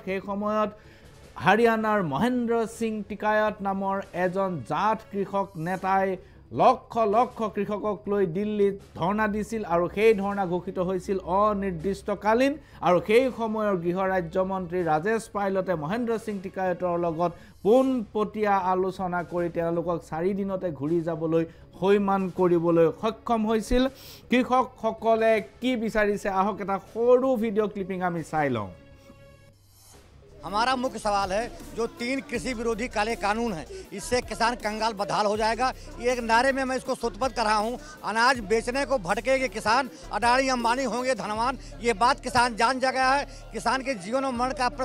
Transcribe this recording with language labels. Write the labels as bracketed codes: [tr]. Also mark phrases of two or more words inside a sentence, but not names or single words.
[as] সেই সময়ত হাৰিয়ানাৰ মহেন্দ্ৰ সিং টিকায়ত নামৰ এজন জাত কৃষক নেতাই লক্ষ লক্ষ কৃষকক লৈ দিল্লীত ধৰ্ণা দিছিল আৰু সেই ধৰ্ণা ঘোষিত হৈছিল অনিৰ্দিষ্টকালীন আৰু সেই সময়ৰ গৃহ ৰাজ্যমন্ত্ৰী ৰাজেশ পাইলটে মহেন্দ্ৰ সিং টিকায়তৰ লগত পোনপটীয়া আলোচনা কৰি তেওঁলোকক 4 দিনতে ঘূৰি যাবলৈ হৈমান কৰিবলৈ সক্ষম হৈছিল কৃষকসকলে কি বিচাৰিছে আহক এটা সৰু [en] video clipping [as] আমি চাই লওঁ [hi] हमारा मुख्य सवाल है जो 3 कृषि विरोधी काले कानून हैं इससे किसान कंगाल बदहाल हो जाएगा ये एक नारे में मैं इसको सुतबद्ध कर रहा हूँ अनाज बेचने को भटकेंगे किसान अडानी अंबानी होंगे धनवान ये बात किसान जान जा गया है किसान के जीवन और मरण का